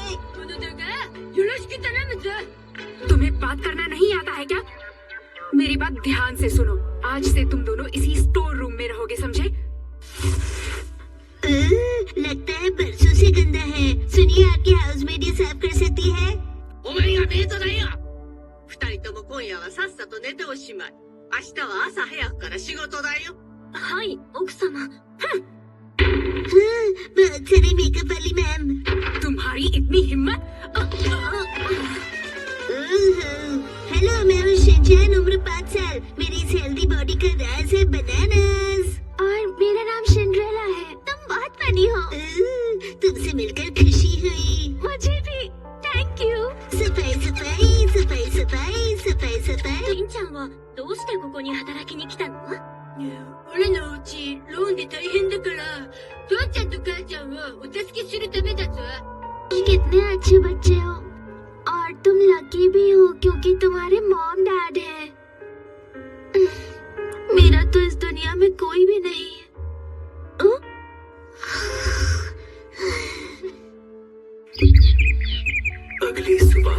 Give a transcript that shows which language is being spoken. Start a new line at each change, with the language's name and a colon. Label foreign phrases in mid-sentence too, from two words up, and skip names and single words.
Hindi: तुम्हें बात करना नहीं आता है क्या? मेरी बात ध्यान से सुनो। आज से तुम दोनों इसी
English: store room
Hindi: में रहोगे, समझे? लगता है बरसों से गंदा है। सुनिए, आपकी हाउसमेड ये साफ कर सकती है।
Japanese: お前がメイドだよ。二今夜はさっさと寝ておしまい。明日は朝早くから仕事だよ。はい奥様
Hindi: बहुत सारे मेकअप वाली मैम तुम्हारी इतनी हिम्मत? हेलो मैं हूँ शिनचैन उम्र 5 साल मेरी इस
English: healthy body
Hindi: का राज है बनानास और मेरा नाम सिंड्रेला है तुम बहुत फनी हो तुमसे मिलकर खुशी हुई मुझे भी
English: thank you
Hindi: सफाई सफाई सफाई सफाई सफाई सफाई
Japanese: リンちゃんはどうしてここに働きに来たの俺のうちローンで大変だから父ちゃんと母ちゃんをお助けするためだぞ。
Hindi: कितने अच्छे बच्चे हो और तुम लकी भी हो क्योंकि तुम्हारे
English: mom dad
Hindi: हैं। मेरा तो इस दुनिया में कोई भी नहीं है। अगली सुबह